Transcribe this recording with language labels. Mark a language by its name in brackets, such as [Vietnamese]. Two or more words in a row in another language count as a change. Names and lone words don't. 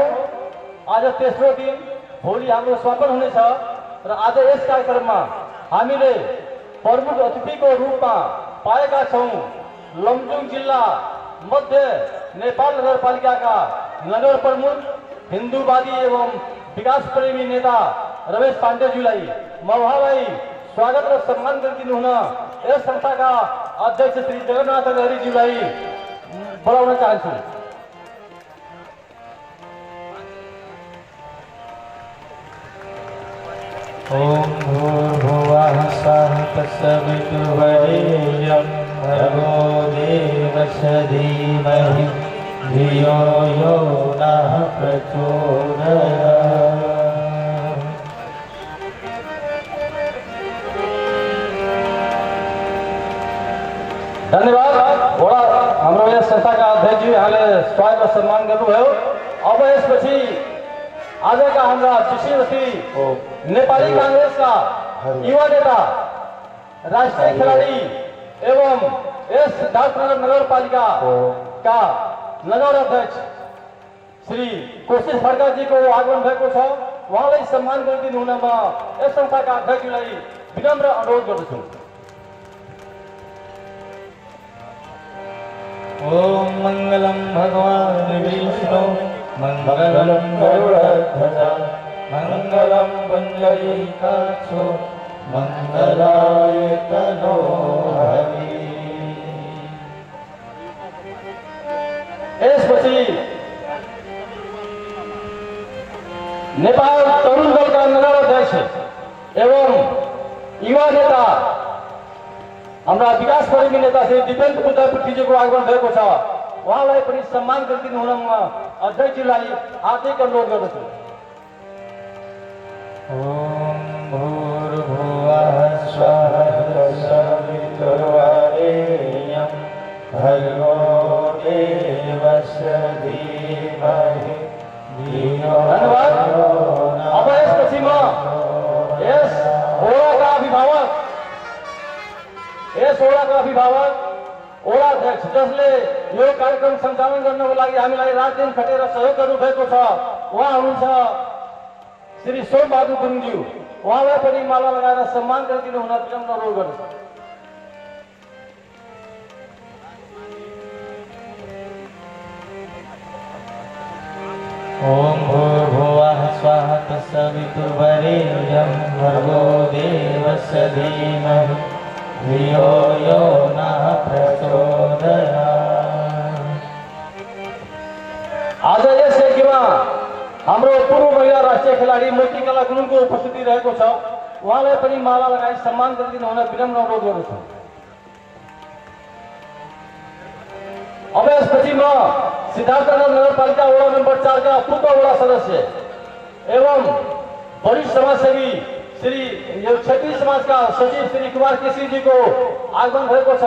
[Nepali] आज तेस्रो दिन, भोलि हाम्रो समापन हुनेछ र आज यस कार्यक्रममा हामीले प्रमुख अतिथिको रूपमा पाएका छौँ लमजुङ जिल्ला मध्य नेपाल नगरपालिकाका नगर प्रमुख, हिन्दूवादी एवं विकास प्रेमी नेता रमेश पाण्डेज्यूलाई म उहाँलाई स्वागत र सम्मान गरिदिनु हुन यस संस्थाका अध्यक्ष श्री जगन्नाथ लहरीज्यूलाई बोलाउन चाहन्छु। [Sanskrit] ॐ भूर्भुवः स्वः तत्सवितुर्वरेण्यं भर्गो देवस्य धीमहि धियो यो नः प्रचोदयात्। [Nepali] धन्यवाद। वडा हाम्रो यस संस्थाका अध्यक्षज्यू यहाँले स्वागत र सम्मान गर्नुभयो। अब यसपछि आजका हाम्रा विशेष अतिथि नेपाली कांग्रेसका युवा नेता, राष्ट्रिय खिलाडी एवं यस डाकनगर नगरपालिकाका नगर अध्यक्ष श्री कोशिश खड्काजीको आगमन भएको छ। उहाँलाई सम्मान गरिदिनु हुन म यस संस्थाका अध्यक्षलाई विनम्र अनुरोध गर्दछु। [Sanskrit] ॐ मङ्गलं भगवान् विष्णु मङ्गलं गरुडध्वज मङ्गलं पुण्डरीकाक्षो मङ्गलाय तनो हरि। [Nepali] यसपछि नेपाल तरुण दलका नगर अध्यक्ष एवं युवा नेता हाम्रा विकास प्रेमी नेता श्री दिपेन्द्र बुद्ध पृथ्वीजीको आगमन भएको छ। उहाँलाई पनि सम्मान गरिदिनु हुन म अध्यक्षलाई हार्दिक अनुरोध गर्दछु। [Sanskrit] ॐ भूर्भुवः स्वः तत्सवितुर्वरेण्यं भर्गो देवस्य धीमहि धियो [Nepali] धन्यवाद। [Sanskrit] यो नः [Nepali] अब यसपछि म यस ओडाका अभिभावक ओडा अध्यक्ष जसले यो कार्यक्रम सञ्चालन गर्नको लागि हामीलाई रात दिन खटेर सहयोग गर्नुभएको छ, उहाँ हुनुहुन्छ श्री सोमबहादुर गुरुङज्यू। उहाँलाई पनि माला लगाएर सम्मान गरिदिनु हुन विनम्र अनुरोध गर्दछु। [Sanskrit] ॐ भूर्भुवः स्वः तत्सवितुर्वरेण्यं भर्गो देवस्य धीमहि धियो यो नः प्रचोदयात्। [Nepali] आज यस यज्ञमा हाम्रो पूर्व महिला राष्ट्रिय खेलाडी मूर्तिकला गुरुङको उपस्थिति रहेको छ। उहाँलाई पनि माला लगाई सम्मान गरिदिनु हुन विनम्र अनुरोध गर्दछु। अब यसपछि म सिद्धार्थनगर नगरपालिका वडा नम्बर 4 का पूर्व वडा सदस्य एवं वरिष्ठ समाजसेवी श्री क्षेत्रीय समाजका सचिव श्री कुमार केसीजीको आगमन भएको छ।